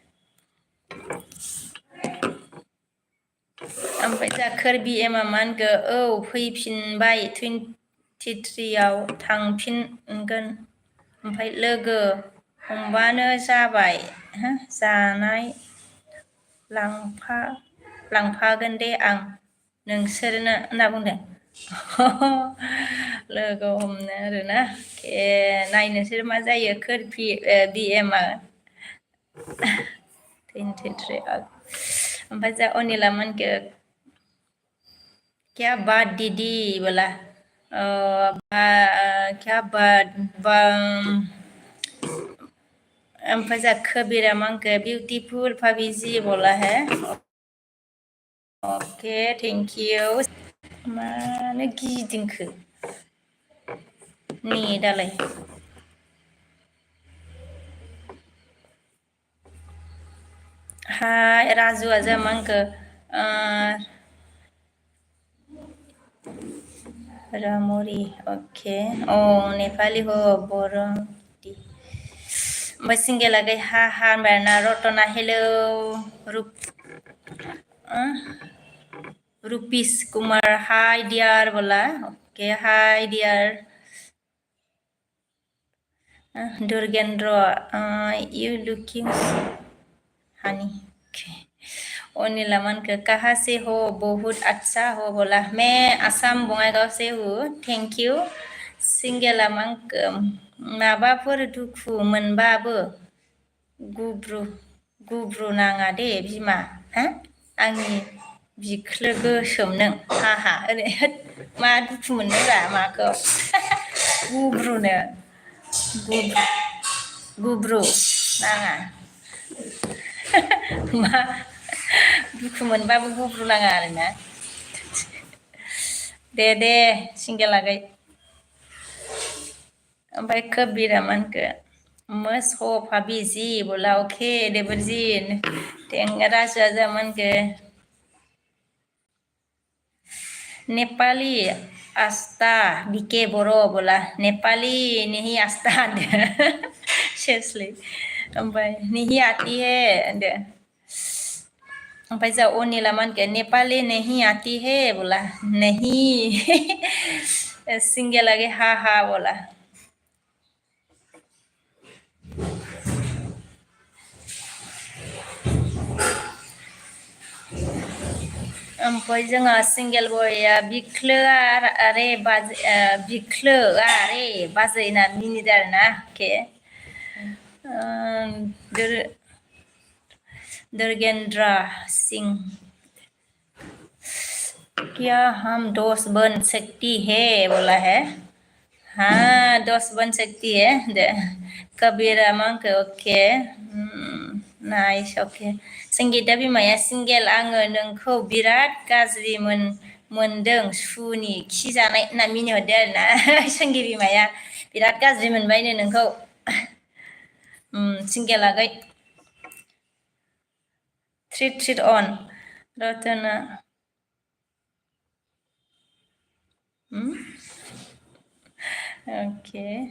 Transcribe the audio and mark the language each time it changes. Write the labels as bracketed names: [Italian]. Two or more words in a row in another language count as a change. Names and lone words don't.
[Bodo] ओमफ्राय जा कार्बि एमा मा होनखो औ फैफिनबाय 23आव थांफिनगोन ओमफ्राय लोगो हमबानो जाबाय जानाय लांफागोन दे आं नोंसोरनो होनना बुंदों लोगो हमनो आरोना नायनोसै मा जायो कार्बि एमा 23 ओमफ्राय जा अनिला मोनखो [Hindi] क्या बात दीदी बोला क्या बात [Bodo] ओमफ्राय जा कबीरा मांखो [Hindi] ब्यूटीफुल भाभी जी बोला है [English] Okay thank you [Bodo] मानो गिदिंखो दालाय हाय राजुआ जा मांखो रामोरी ओके नेपाली हो बरो ओमफ्राय सिंगेला गै हा होनबायना रतना हेलौ [Hindi] रुपिस कुमार [English] Hi dear [Hindi] बोला ओके [English] Hi dear [Hindi] दुर्गेंद्र [English] you looking honey [Hindi] अनिला मानके कहाँ से हो बहुत अच्छा हो बोला मैं आसाम बङाइगाव से हूँ [English] Thank you [Bodo] सिंगेला मांखो माबाफोर दुखु मोनबाबो गुब्रु नाङा दे बिमा आंनि बिख्लो गोसोम नों हाहा ओरै मा दुखु मोननोब्रा माखौ गुब्रुनो गुब्रु नाङा मा दुखु मोनबाबो गुब्रु नाङा आरोना दे सिंगेलागै ओमफ्राय कबीरा मानखो [Hindi] मस हो भाभी जी बोला ओके देवरजी [Bodo] राजुआ जा मानखो [Hindi] नेपाली आस्था बीके बरो बोला नेपाली नहीं आस्था [Bodo] होनदो सेसलै ओमफ्राय [Hindi] नहीं आती है [Bodo] होनदो ओमफ्राय जा अनिला मानखो [Hindi] नेपाली नहीं आती है बोला नहीं [Bodo] सिंगेलागे हा बोला ओमफ्राय जोंहा सिंगेल बयआ बिख्लोआ रे बाजै होनना मिनिदो आरोना अके दुर्गेंद्र सिंह [Hindi] क्या हम 10 बन सकती है बोला है हाँ 10 बन सकती है [Bodo] कबीरा मंक ओके नाइस ओके संगीता बिमाया सिंगेल आङो नोंखौ बिराद गाज्रि मोनदों सुनि खि जानाय होनना मिनिहरदो आरोना संगी बिमाया बिराद गाज्रि मोनबायनो नोंखौ सिंगेल आगै ट्रिट अन रतना ओके